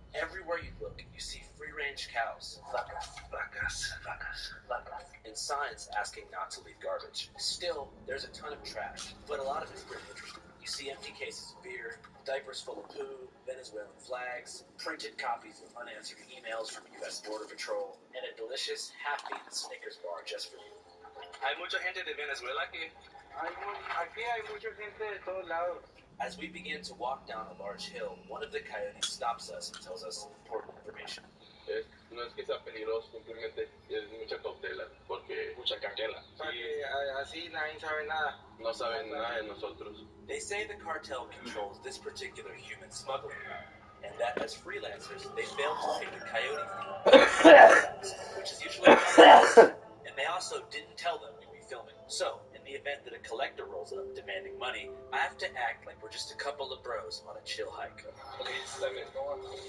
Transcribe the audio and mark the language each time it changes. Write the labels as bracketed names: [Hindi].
[English] Everywhere you look, you see free-range cows, [Spanish] vacas, vacas, vacas, vacas, [English] and signs asking not to leave garbage. Still, there's a ton of trash, but a lot of it's pretty interesting. You see empty cases of beer, diapers full of poo, Venezuelan flags, printed copies of unanswered emails from U.S. Border Patrol, and a delicious half-eaten Snickers bar just for you. [Spanish] Hay mucha gente de Venezuela aquí. Aquí hay mucha gente de todos lados. [English] As we begin to walk down a large hill, one of the coyotes stops us and tells us important information. [Spanish] No es que sea peligroso, simplemente es mucha cautela, porque mucha cautela. Sí, así nadie sabe nada. No saben nada de nosotros. [English] They say the cartel controls this particular human smuggling route, and that as freelancers, they failed to pay the coyote fee, which is usually and they also didn't tell them we'd be filming. So, in the event that a collector rolls up demanding money, I have to act like we're just a couple of bros on a chill hike. Okay, let me go on.